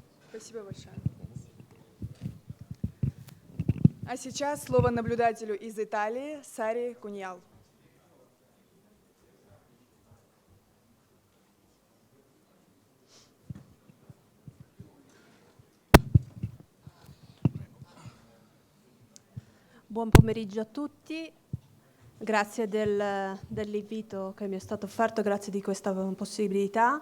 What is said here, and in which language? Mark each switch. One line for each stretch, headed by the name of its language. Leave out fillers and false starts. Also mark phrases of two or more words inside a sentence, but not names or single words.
Russian: Спасибо большое. А сейчас слово наблюдателю из Италии Саре Куньял.
Italian: Buon pomeriggio a tutti, grazie dell'invito che mi è stato offerto, grazie di questa possibilità.